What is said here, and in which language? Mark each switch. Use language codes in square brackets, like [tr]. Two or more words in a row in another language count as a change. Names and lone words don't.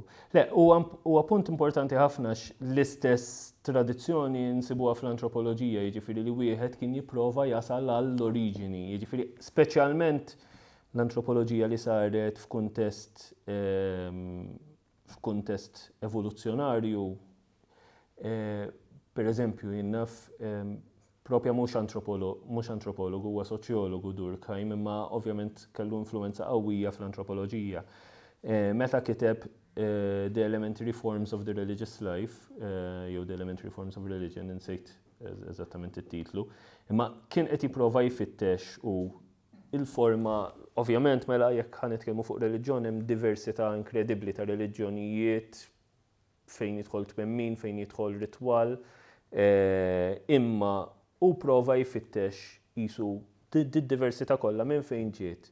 [mt] Le, huwa punt importanti ħafna l-istess tradizzjoni nsibuha fl-antropoloġija, jiġifieri li wieħed kien jipprova jasal għall-oriġini, jiġifieri speċjalment l-antropoloġija li saret f'kuntest evoluzzjonarju, per eżempju, jinnaf propja mhux antropologu, huwa soċjologu Durkheim, imma ovvjament kellu influenza qawwija fl-antropoloġija. Meta kiteb The Elementary Forms of the Religious Life, jew The Elementary Forms of Religion, insejt eżattament it-titlu, imma kien qed jipprova jfittex u il-forma, ovvjament mela jekk ħan nitkellmu fuq reliġjon hemm diversità inkredibbli ta' reliġjonijiet fejn jidħol twemmin, fejn jidħol ritwal, imma u prova jfittex qisu d-diversità kollha minn fejn ġiet.